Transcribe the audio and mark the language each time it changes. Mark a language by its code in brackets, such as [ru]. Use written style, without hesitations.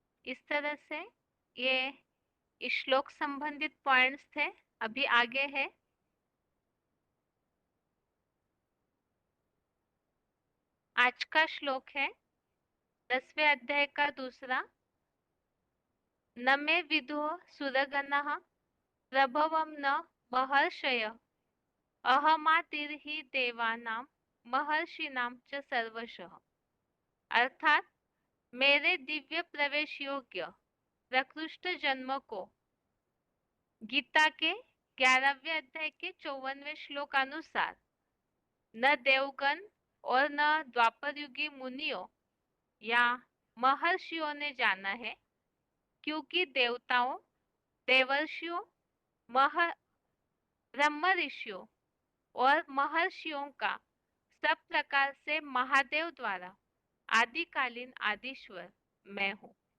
[hi] इस तरह से ये इस श्लोक संबंधित पॉइंट्स थे। अभी आगे है आज का श्लोक है 10वें अध्याय का दूसरा। [sa] न मे विदुः सुरगणः प्रभवं न महर्षय अहमातिर्हि देवानां महर्षिणां च सर्वशः। [hi] अर्थात मेरे दिव्य प्रवेश योग्य प्रकृष्ट जन्म को गीता के 11वें अध्याय के 54वें श्लोक अनुसार न देवगण और न द्वापर युगी मुनियों या महर्षियों ने जाना है, क्योंकि देवताओं, देवर्षियों, ब्रह्म ऋषियों और महर्षियों का सब प्रकार से महादेव द्वारा आदिकालीन आदिश्वर मैं हूँ।